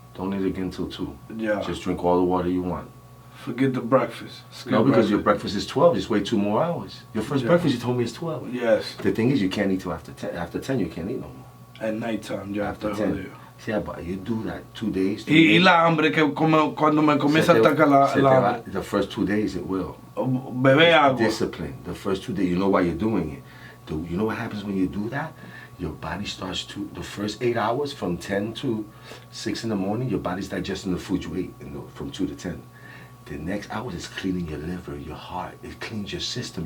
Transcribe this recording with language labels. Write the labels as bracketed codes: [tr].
[en] Don't eat again till 2. Yeah. Just drink all the water you want. Forget the breakfast. No, because your breakfast is 12. Just wait 2 more hours. Your first breakfast, you told me, is 12. Yes. The thing is, you can't eat till after 10. After 10, you can't eat no more. At nighttime, ya after 10. Yeah, but you do that 2 days. [es] Y la hambre que cuando me comienza a atacar la hambre. [en] The first 2 days it will. [es] Bebe agua. [en] Discipline. The first 2 days, you know why you're doing it. You know what happens when you do that? Your body starts to, the first 8 hours, from 10 to 6 in the morning, your body's digesting the food you ate from 2 to 10. The next hour is cleaning your liver, your heart. It cleans your system.